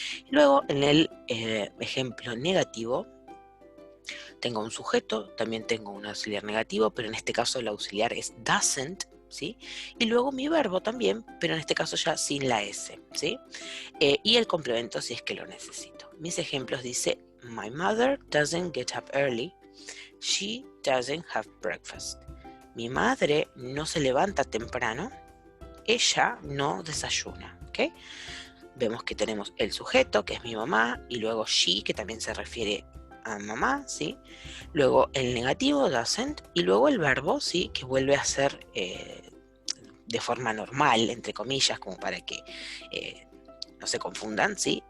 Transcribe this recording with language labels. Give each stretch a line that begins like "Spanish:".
Spanish: Luego, en el ejemplo negativo, tengo un sujeto, también tengo un auxiliar negativo, pero en este caso el auxiliar es doesn't, ¿sí? Y luego mi verbo también, pero en este caso ya sin la S, ¿sí? Y el complemento si es que lo necesito. Mis ejemplos dice,
English: my mother doesn't get up early, she doesn't have breakfast.
Spanish: Mi madre no se levanta temprano, ella no desayuna, ¿ok? Vemos que tenemos el sujeto, que es mi mamá, y luego she, que también se refiere a mamá, ¿sí? Luego el negativo, doesn't, y luego el verbo, ¿sí? Que vuelve a ser de forma normal, entre comillas, como para que no se confundan, ¿sí?